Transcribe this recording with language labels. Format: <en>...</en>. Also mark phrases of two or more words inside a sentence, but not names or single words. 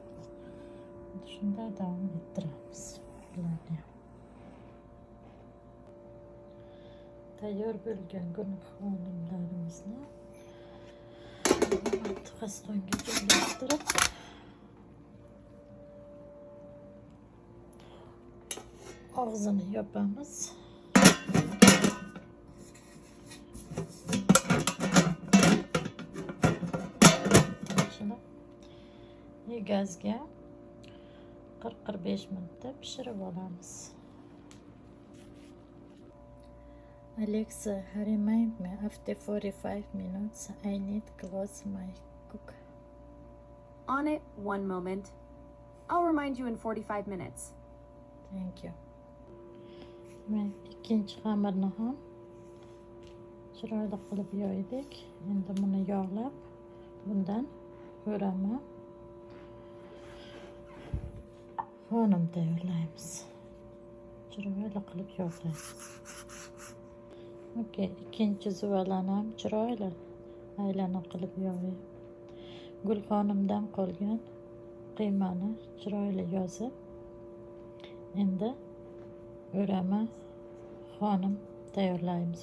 <uz>Shunday davom ettiramiz. Bularni ham tayyor bo'lgan gulxonlarimizni qastonga joylashtirib, og'zini yopamiz. Gazga 40-45 minutda pishirib olamiz.</uz> <en>Alexa, remind me after 45 minutes I need to close my cook. On it, 1 moment. I'll remind you in 45 minutes. Thank you.</en> <uz>Men ikkinchi xamirni ham chiroyli qilib yoydik. Endi buni yog'lab, bundan o'rama xonim tayyorlaymiz. Chiroyli qilib yog'laymiz. Okey, ikkinchi zuvalani ham chiroyli aylana qilib yog'ib, gulxonimdan qolgan qiymani chiroyli yozib, endi o'rama xonim tayyorlaymiz.</uz>